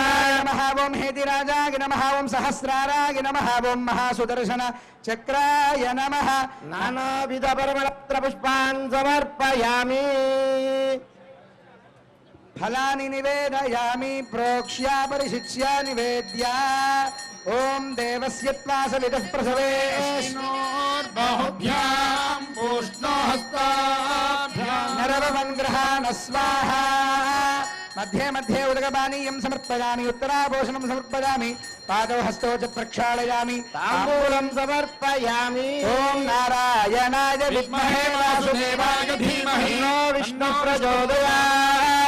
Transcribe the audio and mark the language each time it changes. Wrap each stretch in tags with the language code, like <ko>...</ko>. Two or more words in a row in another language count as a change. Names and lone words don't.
<sa>నమః ఓం హేతిరాజాయ నమః ఓం సహస్రారాయ నమః ఓం మహాసుదర్శన చక్రాయ నమః నానావిధ పరిమళపత్ర పుష్పాన్ సమర్పయామి ఫలాని నివేదయామి ప్రోక్ష్య పరిశిచ్య నివేద్య ఓం దేవస్య త్వాసవిదః ప్రసవే बाहुभ्यां पूष्णो हस्ताभ्यां నరవన్గ్రహాణ స్వాహ మధ్యే మధ్యే ఉదకపానీయం సమర్పయామి ఉత్తరాభూషణం సమర్పయామి పాదౌ హస్తౌ చ ప్రక్షాళయామి తాంబూలం సమర్పయామి ఓం నారాయణాయ విద్మహే వాసుదేవాయ धीमहि తన్నో విష్ణు ప్రచోదయాత్</sa>